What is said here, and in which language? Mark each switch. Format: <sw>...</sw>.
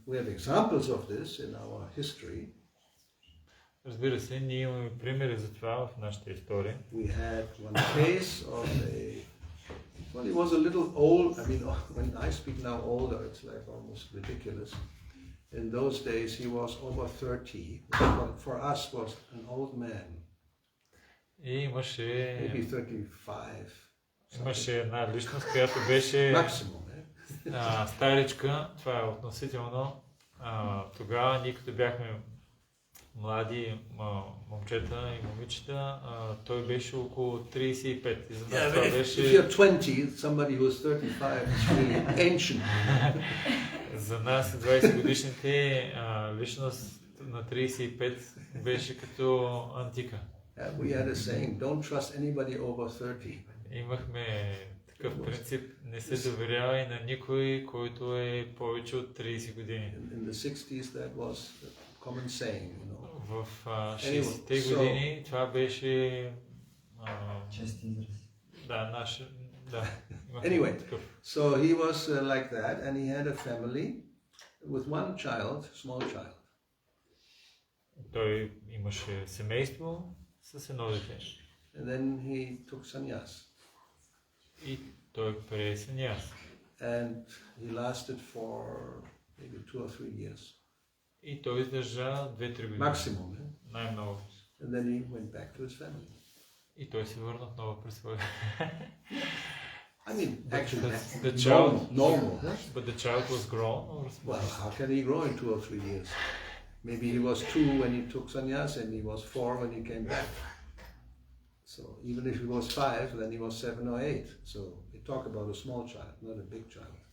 <en>We have examples of this in our history.</en> <bg>Разбира се, ние имаме примери за това в нашата история.</bg> <en>We had one case of well, he was a little old. I mean, when I speak now older, it's like almost ridiculous. In those days, he was over 30. What for us was an old man.</en> <bg>И имаше...</bg> <en>Maybe 35.</en> <bg>Имаше една личност, която беше...</bg> <en>Maximum,</en> <bg>старичка. Това е относително. Тогава, ние като бяхме млади момчета и момичета, той беше около 35. И за нас това беше...</bg> <en>If you're 20, somebody who is 35 is really ancient.</en> <bg>За нас 20 годишните личност на 35 беше като антика.</bg> <en>We had a saying, don't trust anybody over 30.</en> <bg>Имахме такъв принцип, не се доверява и на никой, който е повече от 30 години.</bg> <en>In the 60s that was a common saying,</en> <bg>В 60-те години това беше... Чести израз. Да, наше... Да.</bg> <en>Anyway, so he was like that, and he had a family with one child, small child.</en> <bg>Той имаше семейство с едно дете.</bg> <en>And then he took sannyas.</en> <bg>И той прие саньяс.</bg> <en>And he lasted for maybe 2 or 3 years.</en> <bg>И той издържа 2-3 години.</bg> <en>Maximum.</en> <bg>Най-много.</bg> <en>And then he went back to his family.</en> <bg>И той се върна отново при своя.</bg> <en>I mean, actually, that's the child, normal. But the child was grown or small? Well, how can he grow in 2 or 3 years? Maybe he was 2 when he took sannyas, and he was 4 when he came back. So even if he was 5, then he was 7 or 8. So we talk about a small child, not a big child.</en>